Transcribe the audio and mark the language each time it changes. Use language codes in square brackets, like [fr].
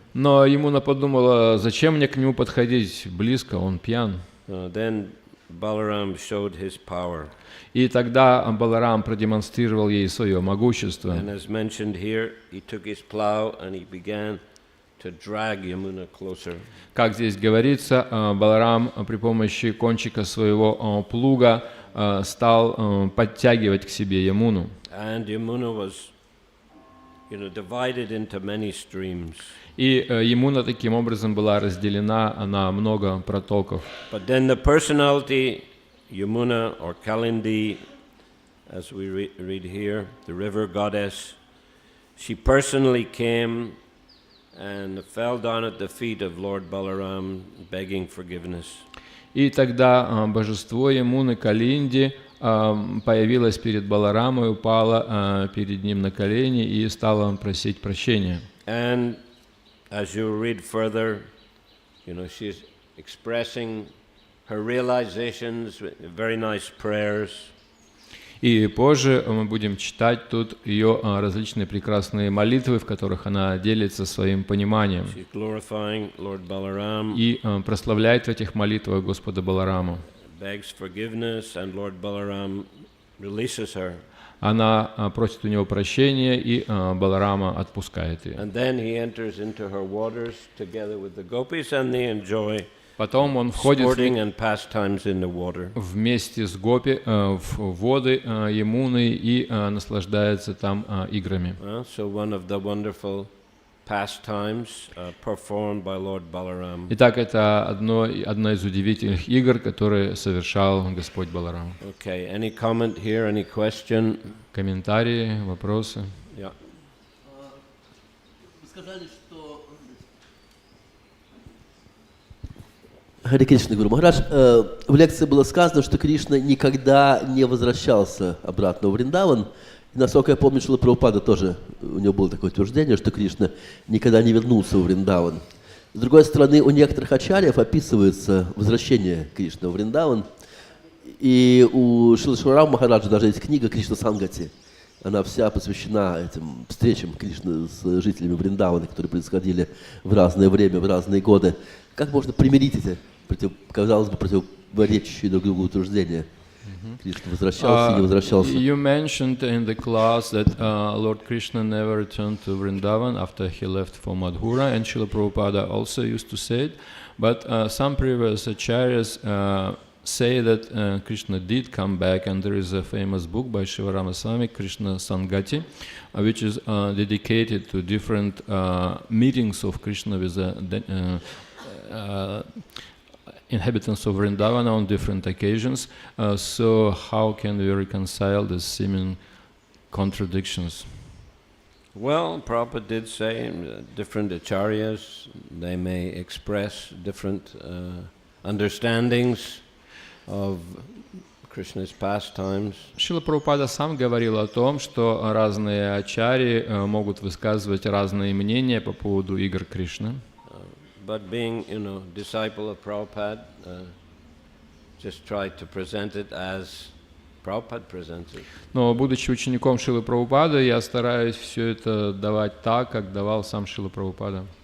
[ru] Но Ямуна подумала, зачем мне к нему подходить близко, он пьян. [en] Then Balaram showed his power. [ru] И тогда Баларам продемонстрировал ей свое могущество. [en] And as mentioned here, he took his plow and he began to drag Yamuna closer. [ru] Как здесь говорится, Баларам при помощи кончика своего плуга стал подтягивать к себе Ямуну. [en] And Yamuna was, divided into many streams. [ru] И Ямуна таким образом была разделена на много протоков. [en] But then the personality, Yamuna or Kalindi, as we read here, the river goddess, she personally came and fell down at the feet of Lord Balaram, begging forgiveness. [ru] И тогда божество Ямуны Калинди появилось перед Баларамой, упало перед ним на колени и стала просить прощения. [en] And as you read further, she's expressing her realizations, very nice prayers. [ru] И позже мы будем читать тут ее различные прекрасные молитвы, в которых она делится своим пониманием. [en] She's glorifying Lord Balaram. [ru] И прославляет в этих молитвах Господа Балараму. [en] Begs forgiveness, and Lord Balaram releases her. [ru] Она просит у него прощения, и Баларама отпускает ее. [en] And then he enters into her waters together with the gopis, and they enjoy [ru] Потом он входит [en] sporting and pastimes in the water. [ru] вместе с гопи в воды Ямуны и наслаждается там играми. [en] So one of the wonderful pastimes performed by Lord Balaram. [ru] Итак, это одна из удивительных игр, которые совершал Господь Баларам. [en] Okay, any comment here, any question? [ru] Комментарии, вопросы? [en] Yeah. [ru] Вы сказали, что Харе Кришна, Гуру Махарадж, в лекции было сказано, что Кришна никогда не возвращался обратно в Вриндаван. И, насколько я помню, Шрила Прабхупада тоже, у него было такое утверждение, что Кришна никогда не вернулся в Вриндаван. С другой стороны, у некоторых ачарьев описывается возвращение Кришны в Вриндаван. И у Шрилы Шварама Махараджа даже есть книга «Кришна Сангати». Она вся посвящена этим встречам Кришны с жителями Вриндавана, которые происходили в разное время, в разные годы. Как можно примирить эти, казалось бы, противоречащие друг другу утверждения? Krishna возвращался, не возвращался. [en] You mentioned in the class that Lord Krishna never returned to Vrindavan after he left for Mathura, and Srila Prabhupada also used to say it. But some previous acharyas say that Krishna did come back, and there is a famous book by Shivarama Swami, Krishna Sangati, which is dedicated to different meetings of Krishna with the inhabitants of Vrindavan on different occasions. So how can we reconcile these seeming contradictions? Well, Prabhupada did say different acharyas, they may express different understandings of Krishna's pastimes. [ru] Шрила Прабхупада сам говорил о том, что разные ачарьи могут высказывать разные мнения по поводу игр Кришны. [en] But being, disciple of Prabhupada, just tried to present it as Prabhupada presents it. [ru] Но будучи учеником Шрилы Прабхупады, я стараюсь все это давать так, как давал сам Шрила Прабхупада.